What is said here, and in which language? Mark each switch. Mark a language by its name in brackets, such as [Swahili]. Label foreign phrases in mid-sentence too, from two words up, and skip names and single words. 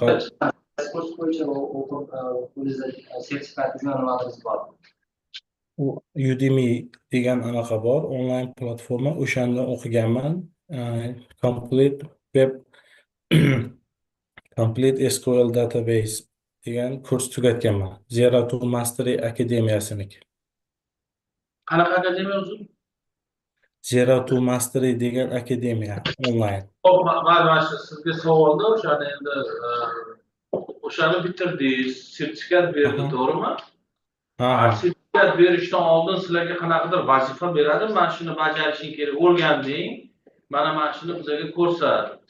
[Uzbek] Kurs bo'yicha o'qib, o'zingizda sertifikatingiz nimalariniz bor? Udemy degan anaqa bor, onlayn platforma, o'shanda o'qiganman. Complete Web Complete SQL Database degan kurs tugatganman. Zero to Mastery akademiyasiniki. Qanaqa akademiya o'zi? Zero to Mastery degan akademiya onlayn. Hop, mana sizga savolda o'shani endi o'shani bitirdingiz, sertifikat berdi, to'g'rimi? Ha. Sertifikat berishdan oldin sizlarga qanaqadir vazifa beradi, mana shuni bajarishing kerak, o'rganding, mana shuni bizlarga ko'rsat.